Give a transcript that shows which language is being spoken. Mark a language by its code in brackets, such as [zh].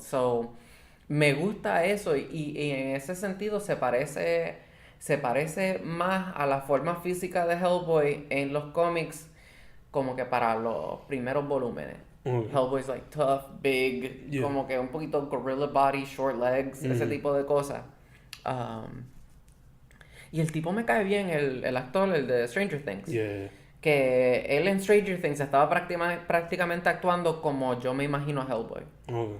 [es] So, me gusta eso y en ese sentido se parece más a la forma física de Hellboy en los cómics como que para los primeros volúmenes. [en] Hellboy's like tough, big, Yeah. [es] como que un poquito [en] gorilla body, short legs, [es] ese tipo de cosas. Y el tipo me cae bien, el actor, el de Stranger Things. [en] Yeah. [es] Que él en Stranger Things estaba prácticamente actuando como yo me imagino a Hellboy. [en] Okay.